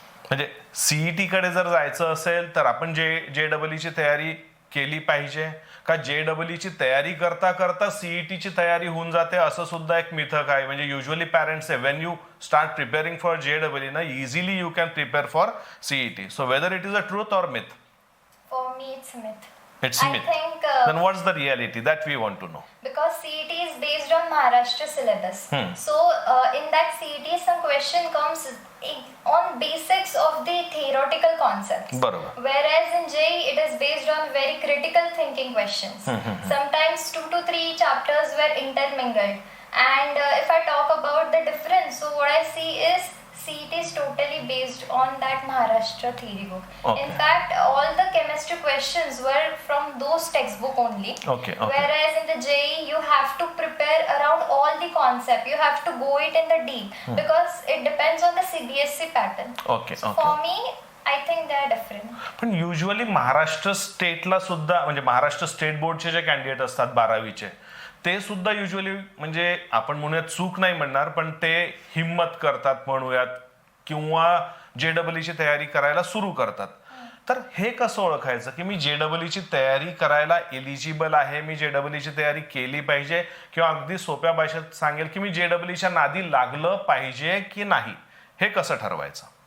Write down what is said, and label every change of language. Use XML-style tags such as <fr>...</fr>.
<mr>म्हणजे सीईटी कडे जर जायचं असेल तर आपण जेडब्ल्यूची तयारी केली पाहिजे का जेडब्ल्यूची तयारी करता करता सीईटीची तयारी होऊन जाते, असं सुद्धा एक मिथक आहे.</mr> <en>म्हणजे usually parents when you start preparing for JW ना easily you can prepare for CET. So whether it is a truth or myth? for me it's myth. It's I myth. think Then what's the reality that we want to know? because CET is based on Maharashtra syllabus. So in that CET some question comes on basics of the theoretical concepts.</en> <mr>बरोबर.</mr> <en>Whereas in JEE it is based on very critical thinking questions. Sometimes 2 to 3 chapters were intermingled. And if I talk about the difference, so what I see is CET is totally based on that Maharashtra theory book. Okay. In fact, all the chemistry questions were from those textbook only. Okay. Whereas in the JEE you have to prepare around all the concept. You have to go it in the deep because it depends on the CBSE pattern. Okay. So for me, I think they are different.</en> <mr>पण usually Maharashtra स्टेटला सुद्धा म्हणजे Maharashtra state बोर्डचे जे candidate असतात 12वीचे ते सुद्धा usually म्हणजे आपण म्हणूयात चूक नाही म्हणणार पण ते हिम्मत करतात म्हणूयात किंवा JEE तयारी करायला सुरू करतात. तर हे कसं ओळखायचं की मी JEE तयारी करायला एलिजिबल आहे, मी JEE तयारी केली पाहिजे किंवा अगदी सोप्या भाषेत सांगेल की मी JEE नादी लागलं पाहिजे की नाही, हे कसं ठरवायचं?</mr>